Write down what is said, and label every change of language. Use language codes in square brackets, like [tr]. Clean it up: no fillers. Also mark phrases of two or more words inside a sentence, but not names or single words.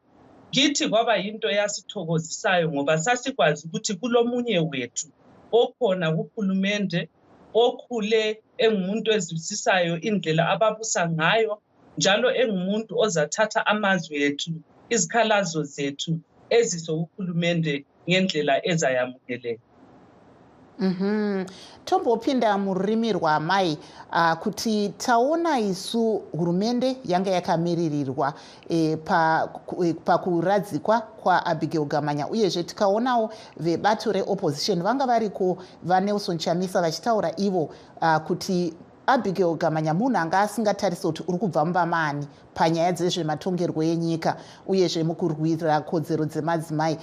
[nd] Kithi kwaba yinto yasithokozisayo ngoba sasikwazi ukuthi kulomunye wethu okhona kuhulumende, okhule engumuntu ezwisisayo indlela ababusa ngayo, njalo engumuntu ozathatha amazwi ethu, izikhalazo zethu ezisokuhulumende ngendlela ezayamukeleka. [sn] Tombopinda mururimi rwamai kuti taona isu hurumende yanga yakamiririrwa pakuradzikwa kwaAbigail Gamanya, uyezve tikaonawo vebato reopposition vanga variko vaNelson Chamisa vachitaura ivo kuti Abigail Gamanya munhu anga asingatarisi kuti uri kubva mubamani panyaya dzezvematongerwo enyika uyezve mukurwira kodzero dzemadzimai.